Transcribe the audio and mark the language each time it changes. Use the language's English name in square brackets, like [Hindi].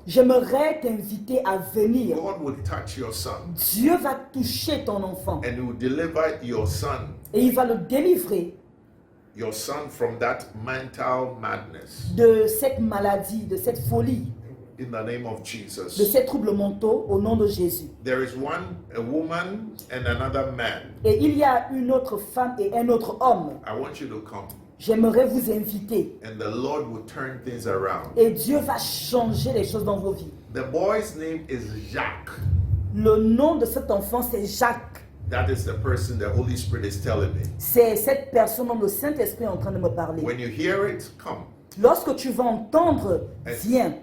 [French] J'aimerais t'inviter à venir. [English] God will touch your son [French] Dieu va toucher ton enfant [English] and he will deliver your son [French] et il va le délivrer [English] from that mental madness [French] de cette maladie, de cette folie, [English] in the name of [French] de [English] Jesus. [French] ces troubles mentaux au nom de Jésus. [English] There is a woman and another man. [French] Et il y a une autre femme et un autre homme. [English] I want you to come [French] J'aimerais vous inviter [English] and the Lord will turn things around. [French] et Dieu va changer les choses dans vos vies. [English] The boy's name is Jacques. [French] Le nom de cet enfant, c'est Jacques. [English] That is the person the Holy Spirit is telling me. [French] C'est cette personne dont le Saint-Esprit est en train de me parler. [English] When you hear it, come. [French] Lorsque tu vas entendre, viens.